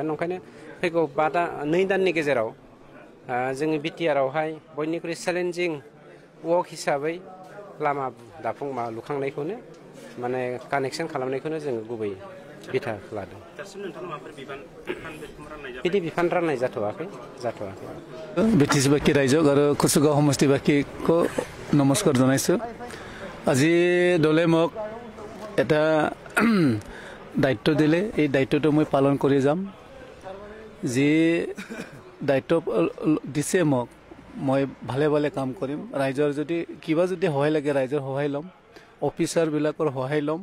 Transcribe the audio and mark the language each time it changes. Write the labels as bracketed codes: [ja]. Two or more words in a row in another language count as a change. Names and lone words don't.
[brx] ओंखायनो फैगौ 2 दाननि गेजेराव जोङो बिटिआरआवहाय बयनिख्रुइ [en] challenging work [brx] हिसाबै लामा लुखांनायखौनो माने कानेक्सन खालामनायखौनो जोङो गुबै बिथा लादों। बिदि बिफान राननाय जाथ'वाखै। बिटिसि बाखि रायजो आरो कुसुगाव समष्टि बाखिखौ नमस्कार जनायছো। [as] আজি দলে মোক এটা দায়িত্ব দিলে, এই দায়িত্বটো মই পালন কৰি যাম। যি দায়িত্ব দিছে মোক, মই ভালে ভালে কাম কৰিম। ৰাইজৰ যদি কিবা যদি সহায় লাগে ৰাইজৰ সহায় ল'ম, অফিচাৰবিলাকৰ সহায় ল'ম।